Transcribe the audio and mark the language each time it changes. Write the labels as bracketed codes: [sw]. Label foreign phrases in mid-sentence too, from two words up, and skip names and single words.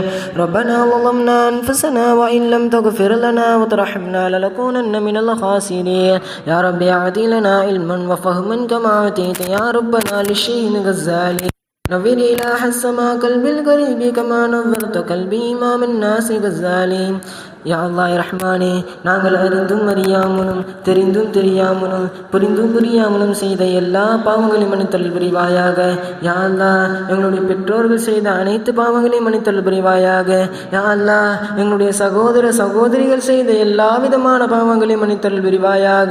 [ar] ربنا ظلمنا أنفسنا وإن لم تغفر لنا وترحمنا لنكونن من الخاسرين. يا رب أعطي لنا علما وفهما كما أعطيت يا ربنا للشيخ الغزالي. نوّر إله السماء قلبي القريب كما نورت قلبي إمام الناس الغزالي. يا الله [ta] ரஹ்மானே, நாங்கள் அறிந்தும் அறியாமலும் தெரிந்தும் தெரியாமலும் புரிந்தும் புரியாமலும் செய்த எல்லா பாவங்களையும் மன்னித்தல் புரிவாயாக. [ar] يا الله [ta] எங்களுடைய பெற்றோர்கள் செய்த அனைத்து பாவங்களையும் மன்னித்தல் புரிவாயாக. [ar] يا الله [ta] எங்களுடைய சகோதர சகோதரிகள் செய்த எல்லா விதமான பாவங்களையும் மன்னித்தல் புரிவாயாக.